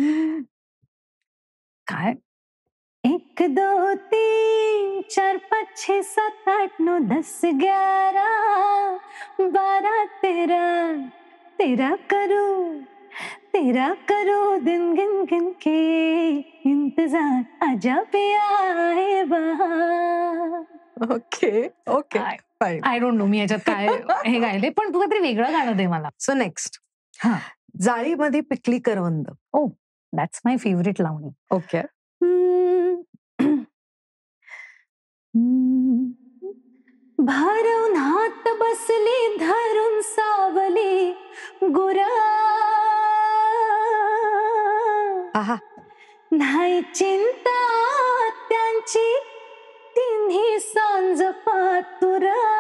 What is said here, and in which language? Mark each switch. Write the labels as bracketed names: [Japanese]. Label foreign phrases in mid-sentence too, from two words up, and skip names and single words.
[Hindi] काय 1 2 3 4 5 6 7 8 9 10 11 12 13 तेरा करो दिन गिन गिन के इंतजार, आजा पिया है बहार. [English] okay okay, I don't know [Marathi] मी याच्यात काय हे गायले, पण तू काहीतरी वेगळं गाणं दे मला. [English] so next, [Marathi] जाळीमध्ये पिकली करवंद. [English] Oh, that's my favourite लावणी. ओके. [Marathi] भारून हात बसली धरून सावली गुरा, नाही चिंता त्यांची तिन्ही सांज पातुरा,